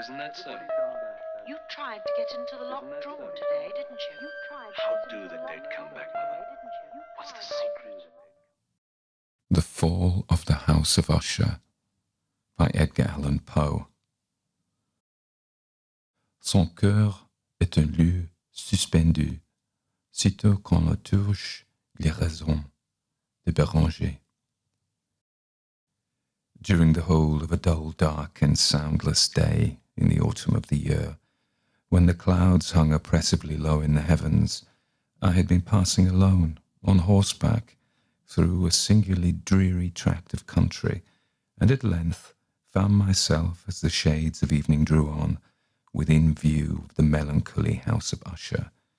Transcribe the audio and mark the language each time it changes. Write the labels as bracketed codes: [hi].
[en] Isn't that so? You tried to get into the locked drawer today, didn't you? How do the dead come back, Mother? What's the secret? The Fall of the House of Usher by Edgar Allan Poe. [fr] Son cœur est un lieu suspendu, sitôt qu'on le touche, il raison de Béranger. [en] During the whole of a dull, dark, and soundless day in the autumn of the year, when the clouds hung oppressively low in the heavens, I had been passing alone, on horseback, through a singularly dreary tract of country, and at length found myself, as the shades of evening drew on, within view of the melancholy house of Usher.